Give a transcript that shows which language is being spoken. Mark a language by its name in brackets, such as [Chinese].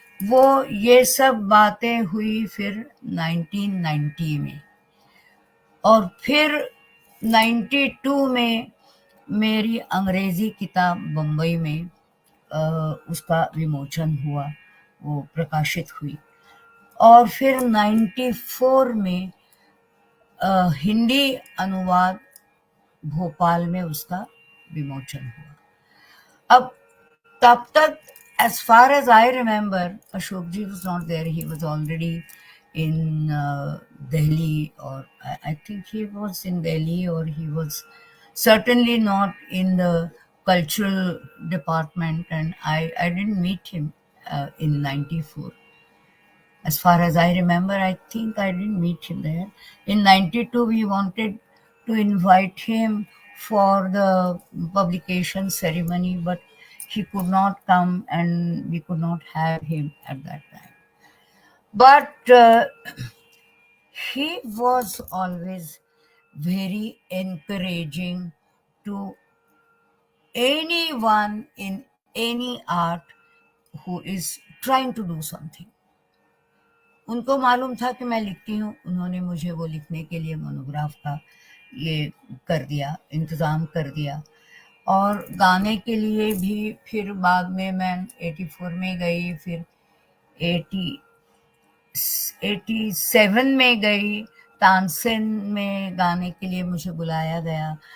[Hindi] वो ये सब बातें हुई फिर 1990 में, और फिर 92 में मेरी अंग्रेजी किताब बम्बई में उसका विमोचन हुआ, वो प्रकाशित हुई। और फिर 94 में हिंदी अनुवाद भोपाल में उसका विमोचन हुआ। अब तब तक [English] as far as I remember Ashok ji was not there, he was already in Delhi, or I think he was in Delhi, or he was certainly not in the cultural department, and I didn't meet him in 94. As far as I remember, I think I didn't meet him there. In 92, we wanted to invite him for the publication ceremony, but he could not come and we could not have him at that time. But he was always very encouraging to anyone in any art who is trying to do something. [Hindi] उनको मालूम था कि मैं लिखती हूँ, उन्होंने मुझे वो लिखने के लिए मोनोग्राफ का ये कर दिया, इंतज़ाम कर दिया। और गाने के लिए भी फिर बाद में मैं 84 में गई, फिर 87 में गई, तानसेन में गाने के लिए मुझे बुलाया गया।